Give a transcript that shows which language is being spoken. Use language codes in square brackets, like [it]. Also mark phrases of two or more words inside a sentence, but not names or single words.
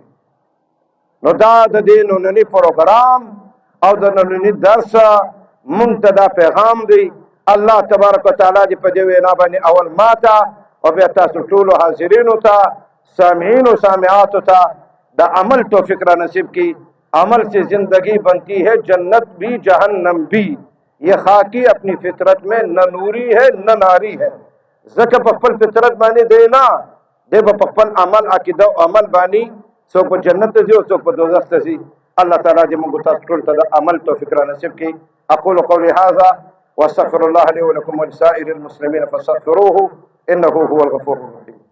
[ps] نو دا د دې ننني پروګرام او د ننني درس مونږ ته دا پیغام دی. [ar] الله تبارک وتعالی [ps] دې په دې وینا باندې اول ماته او بیا تاسو ټولو حاضرینو ته، سامعین و سامعاتو ته دا عمل توفیق را نصیب کی. [ur] عمل سے زندگی بنتی ہے جنت بھی جہنم بھی، یہ خاکی اپنی فطرت میں نہ نوری ہے نہ ناری ہے. [ps] ځکه په خپل فطرت باندې دی نه دی به په خپل عمل عقیده او عمل باندې څوک په جنت ته ځي او څوک په دوزخ ته ځي. الله تعالی دې موږ تاسو ټول ته د عمل توفیق را نصیب کړي. [ar] اقول قولي هذا واستغفر الله لي ولكم ولسائر المسلمين فاستغفروه انه هو الغفور الرحيم.